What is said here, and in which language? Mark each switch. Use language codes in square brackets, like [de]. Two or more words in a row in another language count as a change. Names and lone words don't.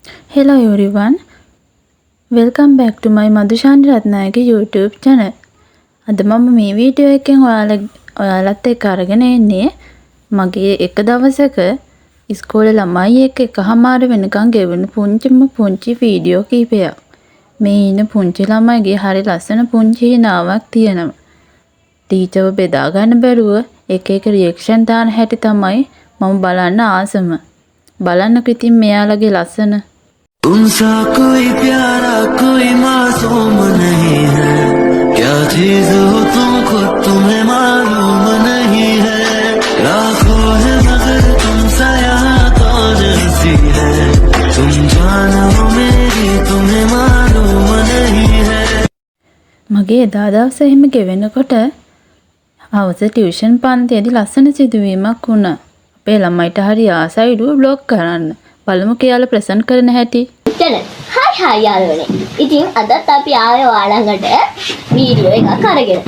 [en] Hello everyone, welcome back to my Madhushani Ratnayake YouTube channel. [si] අද මම මේ වීඩියෝ එකෙන් ඔයාලත් එක්ක අරගෙන එන්නේ මගේ එක දවසක ඉස්කෝලේ ළමයි එක්ක එකහමාර වෙනකන් ගෙවුණු පුංචි වීඩියෝ කීපයක්. මේ ඉන්න පුංචි ළමයිගේ හරි ලස්සන පුංචි හිනාවක් තියෙනවා. ටීචර්ව බෙදා ගන්න බැරුව එක රියැක්ෂන් දාන හැටි තමයි මම බලන්න ආසම. බලන්නකෝ ඉතින් මෙයාලගේ ලස්සන. [hi] तुमसा कोई प्यारा कोई मासूम नहीं है क्या चीज हो तुम खुद तुम्हें मालूम नहीं है लाखों है मगर तुमसा यहाँ कौन हंसी है तुम जानो मेरी तुम्हें मालूम नहीं है. [si] මගේ එදා දවසේ එහෙම ගෙවෙනකොට හවස ටියුෂන් පන්තියේදී ලස්සන සිදුවීමක් වුණා. අපේ ළමයිට හරි ආසයිලු බ්ලොග් කරන්න. බලමු කියලා ප්‍රසන්ට් කරන හැටි. හයි යාළුවනේ. ඉතින් අදත් අපි ආවේ ඔයාලඟට වීඩියෝ එකක් අරගෙන.